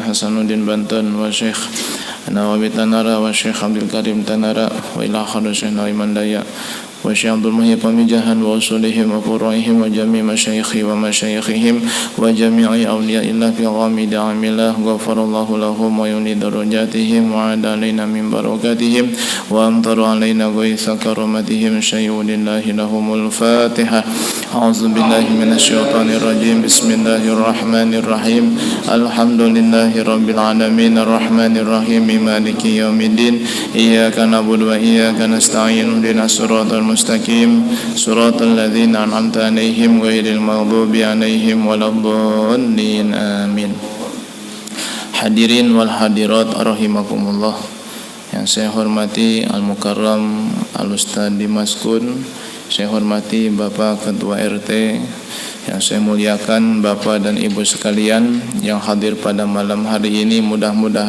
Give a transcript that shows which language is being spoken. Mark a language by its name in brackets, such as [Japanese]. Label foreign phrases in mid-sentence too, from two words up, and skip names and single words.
[Arabic] حسن الدين بنتن وشيخ نووي تنارا وشيخ عبد الكريم تنارا وإلى حضرة شيخ نايمان دايا وشيخ عبد المحيي باميجاهن وأصولهم وفروعهم وجميع مشايخي ومشايخهم وجميع أولياء الله في غامض أمر الله غفر الله لهم ويني درجاتهم وأعاد علينا من بركاتهم وأمطر علينا غيث كراماتهم شيء لله لهم الفاتحة. أعوذ بالله من الشيطان الرجيم. بسم الله الرحمن الرحيم. الحمد لله رب العالمين الرحمن الرحيم مالك يوم الدين إياك نعبد وإياك نستعين اهدنا الصراط المستقيم صراط الذين أنعمت عليهم غير المغضوب عليهم ولا الضالين آمين. حاضرين والحاضرات رحمكم الله, [Indonesian] yang saya hormati Al-Mukarram Al-Ustadz Dimaskun, saya hormati Bapak Ketua RT, yang saya muliakan Bapak dan Ibu sekalian yang hadir pada malam hari ini.